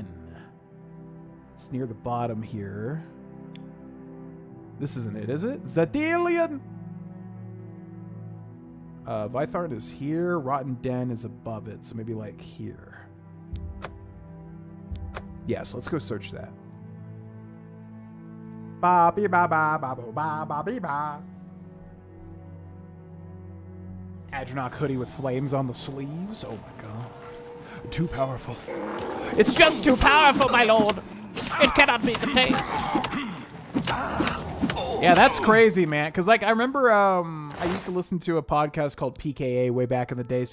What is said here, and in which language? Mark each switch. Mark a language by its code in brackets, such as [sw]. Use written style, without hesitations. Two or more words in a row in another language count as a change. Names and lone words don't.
[en] It's near the bottom here. This isn't it, is it? Zadalian! Vytharn is here. Rotten Den is above it, so maybe like here. Yeah, so let's go search that. Ba be ba ba ba ba ba be ba. Adronach hoodie with flames on the sleeves. Oh my god. Too powerful. It's just too powerful, my lord. It cannot be contained. Yeah, that's crazy, man. Because, like, I remember I used to listen to a podcast called PKA way back in the day.